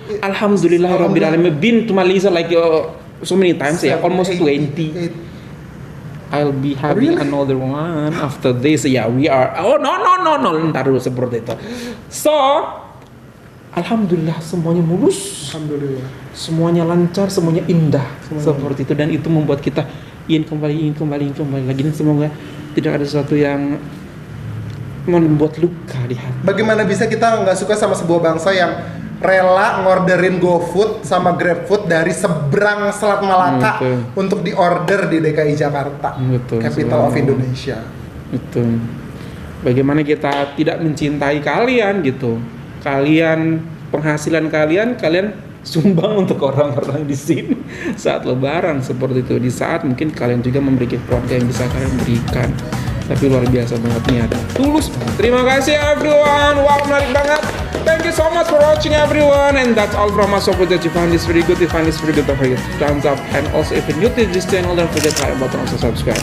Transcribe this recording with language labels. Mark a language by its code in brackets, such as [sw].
[ar] Alhamdulillahirabbil alamin, [en] been to Malaysia like so many times ya, almost 20. I'll be having another one after this. Yeah, we are. Oh no, [id] ntar dulu seperti itu. So alhamdulillah semuanya mulus, alhamdulillah semuanya lancar, semuanya indah seperti itu, dan itu membuat kita ingin kembali lagi, dan semoga tidak ada sesuatu yang membuat luka di hati. Bagaimana bisa kita nggak suka sama sebuah bangsa yang rela ngorderin GoFood sama GrabFood dari seberang Selat Malaka untuk diorder di DKI Jakarta, [en] capital of Indonesia. [id] Betul. Bagaimana kita tidak mencintai kalian gitu? Kalian, penghasilan kalian sumbang untuk orang-orang di sini saat lebaran seperti itu. Di saat mungkin kalian juga memiliki keluarga yang bisa kalian berikan. Tapi luar biasa banget nih, ada tulus banget. Terima kasih everyone. Wow, menarik banget. [en] Thank you so much for watching everyone. And that's all from us. So if you find this very good, don't forget to thumbs up. And also if you're new to this channel, don't forget to like button also subscribe.